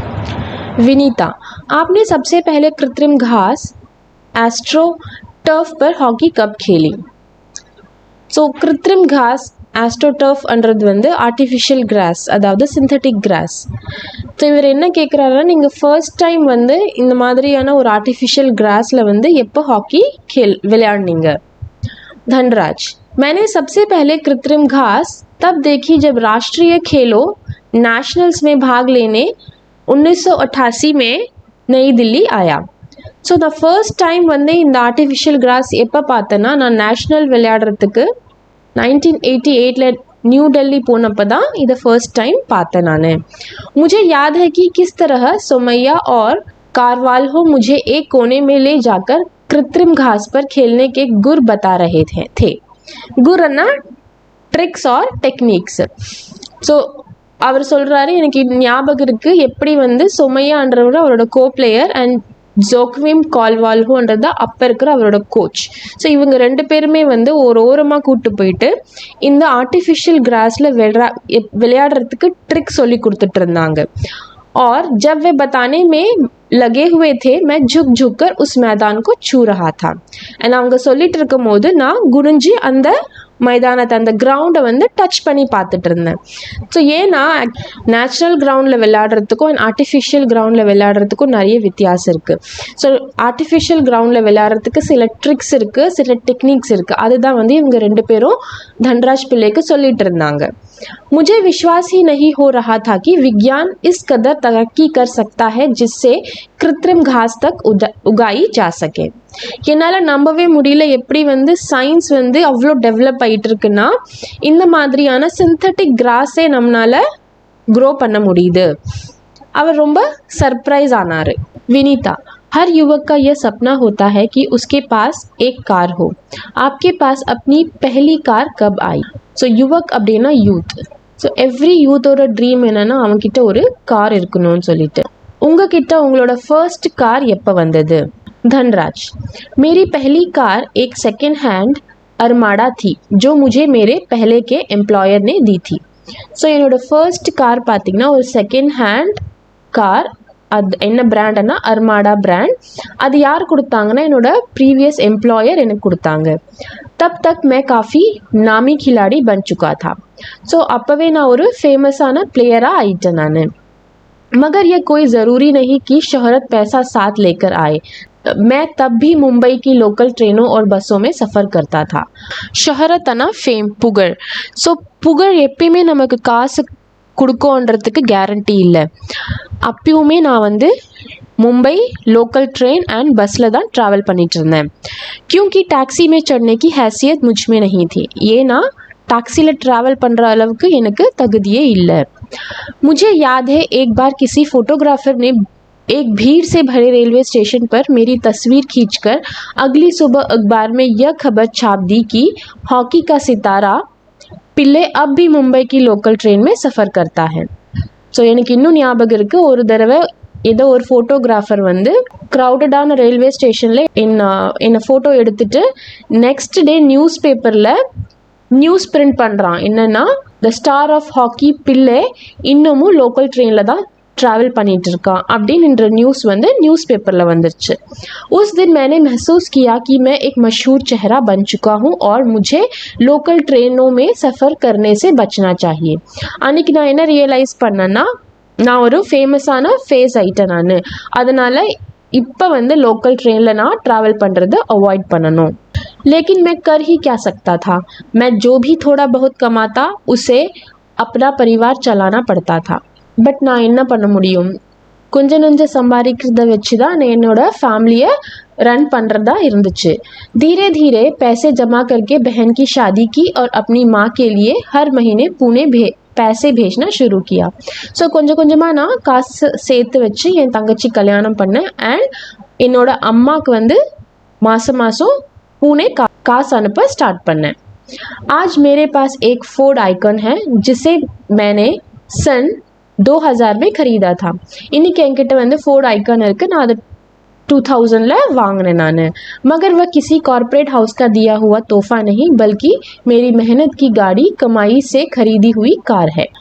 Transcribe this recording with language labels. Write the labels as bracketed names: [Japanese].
[Hindi] विनीता, आपने सबसे पहले कृत्रिम घास एस्ट्रो टर्फ पर हॉकी कब खेली? [Tamil] ஸோ கிருத்ரிம் घास ஆஸ்ட்ரோடர்ஃப்ன்றது வந்து ஆர்டிஃபிஷியல் கிராஸ், அதாவது சிந்தட்டிக் கிராஸ்। ஸோ இவர் என்ன கேட்குறாருன்னா நீங்கள் ஃபர்ஸ்ட் டைம் வந்து இந்த மாதிரியான ஒரு ஆர்டிஃபிஷியல் கிராஸில் வந்து எப்போ ஹாக்கி விளையாடுனீங்க? [Hindi] धनराज, मैंने सबसे पहले कृत्रिम घास तब देखी जब राष्ट्रीय खेलों नेशनल्स में भाग लेने 1988 में नई दिल्ली आया। [Tamil] ஸோ த ஃபர்ஸ்ட் டைம் வந்து இந்த ஆர்டிஃபிஷியல் கிராஸ் எப்போ பார்த்தேன்னா நான் நேஷ்னல் விளையாடுறதுக்கு 1988 न्यू दिल्ली போனப்போ தான் இதை फर्स्ट टाइम पाता नाने। [Hindi] मुझे याद है कि किस तरह सोमैया और कारवाल्हो मुझे एक कोने में ले जाकर कृत्रिम घास पर खेलने के गुर बता रहे थे। गुरना ट्रिक्स और टेक्निक्स। [Tamil] ஸோ அவர் சொல்கிறாரு எனக்கு ஞாபகம் இருக்குது எப்படி வந்து சொமையான்றவர் அவரோட கோ பிளேயர் அண்ட் ஜோக்விம் கால்வால்ஹோன்றது அப்போ இருக்கிற அவரோட கோச்। ஸோ இவங்க ரெண்டு பேருமே வந்து ஒரு ஓரமாக கூப்பிட்டு போயிட்டு இந்த ஆர்டிஃபிஷிयल கிராஸில் விளையாடுறதுக்கு ட்ரிக் சொல்லி கொடுத்துட்டு இருந்தாங்க। [Hindi] और जब वे बताने में लगे हुए थे मैं झुक झुक कर उस मैदान को छू रहा था। [Tamil] एंड அவங்க சொல்லிட்டு இருக்கும் போது நான் குனிஞ்சு அந்த மைதானத்தை அந்த கிரவுண்டை வந்து டச் பண்ணி பார்த்துட்டு இருந்தேன்। ஸோ ஏன்னா நேச்சுரல் கிரவுண்டில் விளையாடுறதுக்கும் அண்ட் ஆர்டிஃபிஷியல் கிரவுண்டில் விளையாடுறதுக்கும் நிறைய வித்தியாசம் இருக்குது। ஸோ ஆர்டிஃபிஷியல் கிரவுண்டில் விளையாடுறதுக்கு சில ட்ரிக்ஸ் இருக்குது, சில டெக்னிக்ஸ் இருக்குது, அதுதான் வந்து இவங்க ரெண்டு பேரும் தன்ராஜ் பிள்ளைக்கு சொல்லிட்டு இருந்தாங்க। [Hindi] मुझे विश्वास ही नहीं हो रहा था कि विज्ञान इस कदर तरक्की कर सकता है जिससे कृत्रिम घास तक उगाई जा सके. [Tamil] என்னால் நம்பவே முடியல எப்படி வந்து சயின்ஸ் வந்து அவ்வளோ டெவலப் ஆகிட்டு இருக்குன்னா இந்த மாதிரியான சிந்தட்டிக் கிராஸே நம்மளால் க்ரோ பண்ண முடியுது. அவர் ரொம்ப சர்ப்ரைஸ் ஆனார். [Hindi] विनीता, हर युवक का यह सपना होता है कि उसके पास एक कार हो. आपके पास अपनी पहली कार कब आई? [Tamil] ஸோ யுவக் அப்படின்னா யூத். ஸோ எவ்ரி யூத்தோட ட்ரீம் என்னென்னா அவங்கக்கிட்ட ஒரு கார் இருக்கணும்னு சொல்லிட்டு. உங்ககிட்ட உங்களோட ஃபர்ஸ்ட் கார் எப்போ வந்தது? [Hindi] धनराज, मेरी पहली कार एक सेकेंड हैंड अरमाडा थी जो मुझे मेरे पहले के एम्प्लॉयर ने दी थी. [Tamil] ஸோ என்னோடய ஃபர்ஸ்ட் கார் பார்த்திங்கன்னா ஒரு செகண்ட் ஹேண்ட் கார். அது என்ன பிராண்டுன்னா அர்மாடா பிராண்ட். அது யார் கொடுத்தாங்கன்னா என்னோடய ப்ரீவியஸ் எம்ப்ளாயர் எனக்கு கொடுத்தாங்க. [Hindi] तब तक मैं काफ़ी नामी खिलाड़ी बन चुका था. [Tamil] ஸோ அப்போவே நான் ஒரு ஃபேமஸான பிளேயராக ஆயிட்டேன் நான். [Hindi] मगर यह कोई ज़रूरी नहीं कि शोहरत पैसा साथ लेकर आए. मैं तब भी मुंबई की लोकल ट्रेनों और बसों में सफ़र करता था. शोहरत आना फेम पुगड़. [Tamil] ஸோ புகழ் எப்பயுமே நமக்கு காசு கொடுக்கோன்றதுக்கு கேரண்டி இல்லை. அப்பயுமே நான் வந்து मुंबई लोकल ट्रेन एंड बसला தான் ट्रैवल பண்ணிட்டு இருந்தேன். [Hindi] क्योंकि टैक्सी में चढ़ने की हैसियत मुझ में नहीं थी. [Tamil] ஏன்னா டாக்ஸியில் ட்ராவல் பண்ணுற அளவுக்கு எனக்கு தகுதியே இல்லை. [Hindi] मुझे याद है एक बार किसी फोटोग्राफर ने एक भीड़ से भरे रेलवे स्टेशन पर मेरी तस्वीर खींचकर अगली सुबह अखबार में यह खबर छाप दी कि हॉकी का सितारा पिल्ले अब भी मुंबई की लोकल ट्रेन में सफ़र करता है. [Tamil] ஸோ எனக்கு இன்னும் ஞாபகம் இருக்குது. ஒரு தடவை ஏதோ ஒரு ஃபோட்டோகிராஃபர் வந்து க்ரௌடடான ரயில்வே ஸ்டேஷனில் என்னை ஃபோட்டோ எடுத்துகிட்டு நெக்ஸ்ட் டே நியூஸ் பேப்பரில் நியூஸ் பிரிண்ட் பண்ணுறான். என்னென்னா த ஸ்டார் ஆஃப் ஹாக்கி பிள்ளை இன்னமும் லோக்கல் ட்ரெயினில் தான் ट्रैवल பண்ணிட்டு இருக்கான் அப்படின்ற न्यूज़ வந்து न्यूज़ पेपर வந்துருச்சு. [Hindi] उस दिन मैंने महसूस किया कि मैं एक मशहूर चेहरा बन चुका हूँ और मुझे लोकल ट्रेनों में सफ़र करने से बचना चाहिए. [Tamil] அன்றைக்கி நான் என்ன ரியலைஸ் பண்ணேன்னா நான் ஒரு ஃபேமஸான ஃபேஸ் ஆகிட்டேன் நான். அதனால் இப்போ வந்து லோக்கல் ட்ரெயினில் நான் ட்ராவல் பண்ணுறதை அவாய்ட் பண்ணணும். [Hindi] लेकिन मैं कर ही क्या सकता था. मैं जो भी थोड़ा बहुत कमाता उसे अपना परिवार चलाना पड़ता था. [Tamil] பட் நான் என்ன பண்ண முடியும்? கொஞ்சம் நெஞ்சம் சம்பாதிக்கிறத வச்சு தான் நான் என்னோடய ஃபேமிலியை रन பண்ணுறதா இருந்துச்சு. [Hindi] धीरे धीरे पैसे जमा करके बहन की शादी की और अपनी माँ के लिए हर महीने पुणे पैसे भेजना शुरू किया. [Tamil] ஸோ கொஞ்சம் கொஞ்சமாக நான் காசு சேர்த்து வச்சு என் தங்கச்சி கல்யாணம் பண்ணேன். அண்ட் என்னோட அம்மாவுக்கு வந்து மாதம் மாதம் पुणे காசு அனுப்ப ஸ்டார்ட் பண்ணேன். [Hindi] आज मेरे पास एक फोर्ड आइकन है जिसे मैंने सन 2000 में ख़रीदा था. [Tamil] इन्हीं एंकिட்ட வந்து फोर्ड आइकन இருக்குது. நான் அது 2000 வாங்கினேன் நான். [Hindi] मगर वह किसी कॉर्पोरेट हाउस का दिया हुआ तोहफा नहीं बल्कि मेरी मेहनत की गाड़ी कमाई से खरीदी हुई कार है.